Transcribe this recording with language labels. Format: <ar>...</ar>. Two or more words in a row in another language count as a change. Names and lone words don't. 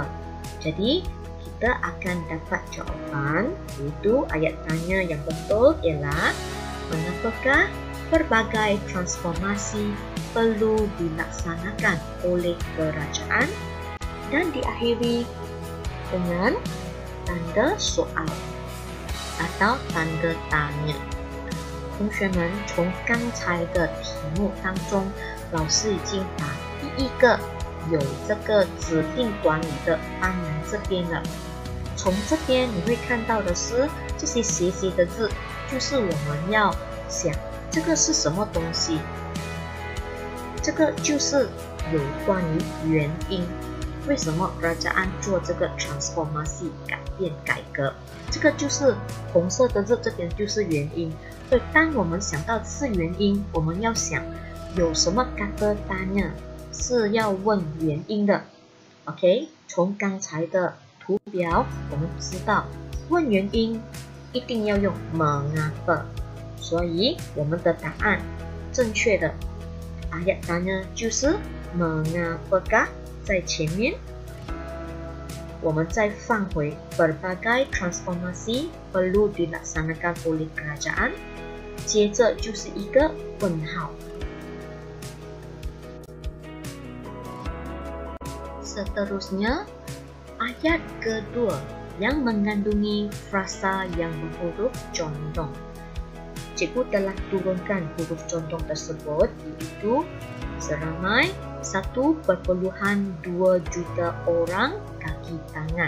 <ms>Jadi kita akan dapat jawapan, iaitu ayat tanya yang betul ialah mengapakah berbagai transformasi perlu dilaksanakan oleh kerajaan, dan diakhiri dengan tanda soal atau tanda tanya.</ms> <zh>同学们，从刚才的题目当中，老师已经把第一个有这个指定短语的搬来这边了。从这边你会看到的是这些斜斜的字，就是我们要想这个是什么东西。这个就是有关于原因，为什么kerajaan做这个 transformasi 改变改革，这个就是红色的字，这边就是原因。所以当我们想到是原因，我们要想有什么</zh> <ms>kata tanya</ms> <zh>是要问原因的。 OK， 从刚才的图表我们知道问原因一定要用 mengapa， 所以我们的答案正确的</zh> <ms>ayat tanya</ms> <zh>就是 mengapakah 在前面，我们再放回</zh> <ms>berbagai transformasi perlu dilaksanakan oleh kerajaan，</ms> <zh>接着就是一个问号。</zh> <ms>Seterusnya, ayat kedua yang mengandungi frasa yang berhuruf condong. Cikgu telah turunkan huruf condong tersebut, iaitu seramai 1.2 juta orang kaki tangan.</ms>